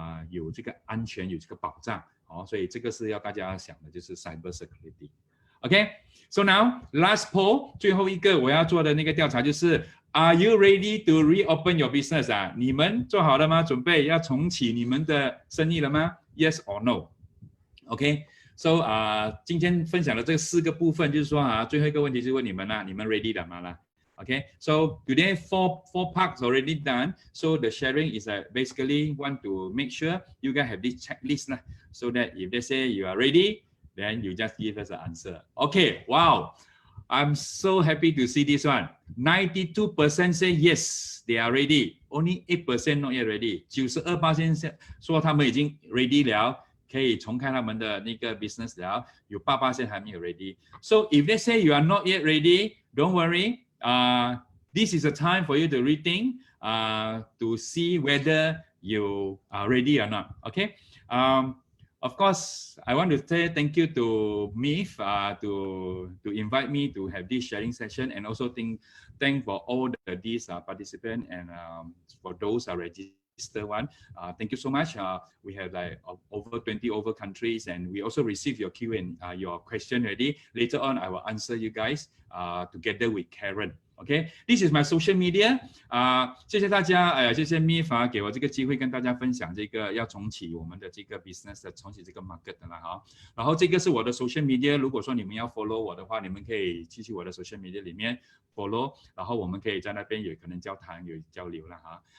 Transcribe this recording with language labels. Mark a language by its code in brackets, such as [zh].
[zh] 有这个安全，有这个保障，所以这个是要大家想的，就是 cyber security。 [en] OK，so now last poll， [zh] 最后一个我要做的那个调查就是 [en] Are you ready to reopen your business [zh] 啊？你们做好了吗？准备要重启你们的生意了吗？ [en] Yes or no？ OK，so [zh] 今天分享的这4个部分，就是说最后一个问题就问你们啦，你们 ready 了吗啦？ [en] Okay, so today four parts already done. So the sharing is basically want to make sure you guys have this checklist lah, so that if they say you are ready, then you just give us an answer. Okay, wow, I'm so happy to see this one. 92% say yes, they are ready. Only 8% not yet ready. 92% 说他们已经 ready 了，可以重开他们的那个 business 了，有8% 还没有 ready. So if they say you are not yet ready, don't worry. This is a time for you to rethink, to see whether you are ready or not. Okay. Of course, I want to say thank you to MIFF to invite me to have this sharing session, and also thank for all these participants, and for those registered one. Thank you so much. We have like over 20 countries, and we also receive your your question already. Later on, I will answer you guys together with Karen. Okay, this is my social media. [zh] 谢谢大家，谢谢 MIFF 给我这个机会跟大家分享这个要重启我们的这个 business 的重启这个 market 的啦哈。然后这个是我的 social media， 如果说你们要 follow 我的话，你们可以去我的 social media 里面 follow， 然后我们可以在那边有可能交谈有交流啦哈。